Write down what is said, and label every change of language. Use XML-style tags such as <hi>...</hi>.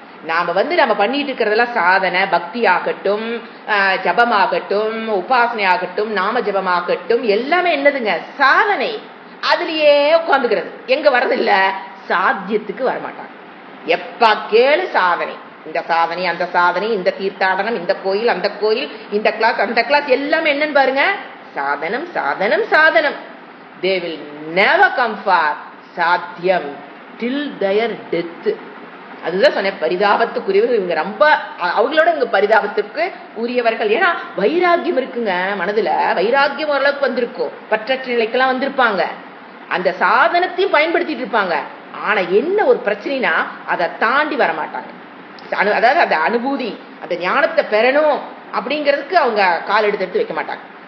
<ta>நாம நம்ம பண்ணிட்டு இருக்கிறதெல்லாம் சாதனை, பக்தி ஆகட்டும், ஜபமாகட்டும், உபாசனை ஆகட்டும், நாம ஜபமாகட்டும், எல்லாமே என்னதுங்க, சாதனை. அதுலயே உட்காந்துக்கிறது. எங்க வரதில்ல, சாத்தியத்துக்கு வரமாட்டாங்க. எப்ப கேளு சாதனை, இந்த சாதனை அந்த சாதனை, இந்த தீர்த்தாடனம், இந்த கோயில் அந்த கோயில், இந்த கிளாஸ் அந்த கிளாஸ், எல்லாமே என்னன்னு பாருங்க, சாதனம் சாதனம் சாதனம்.</ta> <en>They will never come for சாத்தியம் till their death.</en> <ta>அதுதான் சொன்னேன், பரிதாபத்துக்குரியவர்கள் இவங்க. ரொம்ப அவங்களோட இவங்க பரிதாபத்துக்கு உரியவர்கள். ஏன்னா வைராக்கியம் இருக்குங்க மனதுல, வைராக்கியம் ஓரளவுக்கு வந்திருக்கும், பற்றற்ற நிலைக்கெல்லாம் வந்திருப்பாங்க, அந்த சாதனத்தையும் பயன்படுத்திட்டு இருப்பாங்க. ஆனா என்ன ஒரு பிரச்சனைனா அதை தாண்டி வரமாட்டாங்க. அதாவது அந்த அனுபூதி, அந்த ஞானத்தை பெறணும் அப்படிங்கிறதுக்கு அவங்க கால் எடுத்து வைக்க மாட்டாங்க.</ta>